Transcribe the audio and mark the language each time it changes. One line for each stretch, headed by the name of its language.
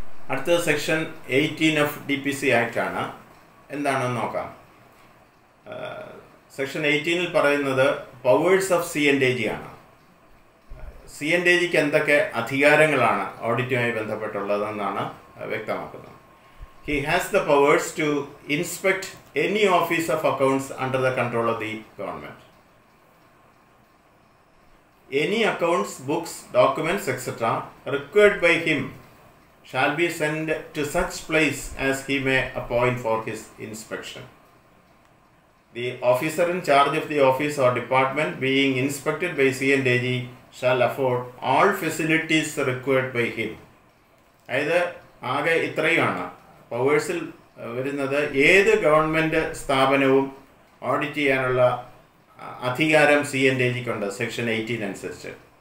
Malayalam: അടുത്തത് section 18 of DPC act ആണ്. എന്താണെന്ന് നോക്കാം. സെക്ഷൻ 18 പറയുന്നത് പവേഴ്സ് ഓഫ് C&AG ആണ്. C&AGക്ക് എന്തൊക്കെ അധികാരങ്ങളാണ് ഓഡിറ്റുമായി ബന്ധപ്പെട്ടുള്ളതെന്നാണ് വ്യക്തമാക്കുന്നത്.
English: He has the powers to inspect any office of accounts under the control of the government. Any accounts, books, documents, etc. required by him shall be sent to such place as he may appoint for his inspection. The officer in charge of the office or department being inspected by C&AG shall afford all facilities required by him.
Malayalam: അതായത് ആകെ ഇത്രയുമാണ് പവേഴ്സിൽ വരുന്നത്. ഏത് government സ്ഥാപനവും audit ചെയ്യാനുള്ള അധികാരം C&AGക്കുണ്ട് section 18 അനുസരിച്ച്.